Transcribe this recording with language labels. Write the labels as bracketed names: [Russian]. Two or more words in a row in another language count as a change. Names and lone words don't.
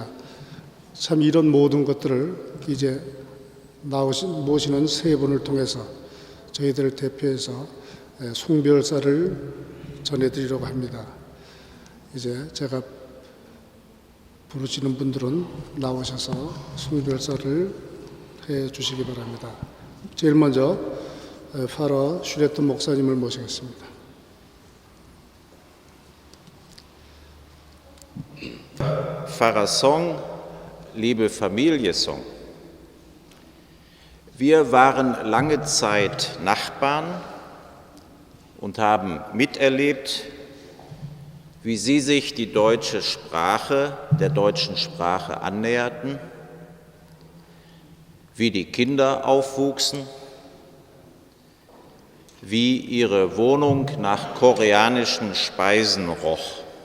[Korean] 참 이런 모든 것들을 이제 모시는 세 분을 통해서 저희들을 대표해서 송별사를 전해드리려고 합니다. 이제 제가 부르시는 분들은 나오셔서 송별사를 해 주시기 바랍니다. 제일 먼저 파러 슈레트 목사님을 모시겠습니다. [German] Pfarrersong, liebe Familiensong. Wir waren lange Zeit Nachbarn und haben miterlebt, wie Sie sich die deutsche Sprache, der deutschen Sprache annäherten, wie die Kinder aufwuchsen, wie Ihre Wohnung nach koreanischen Speisen roch.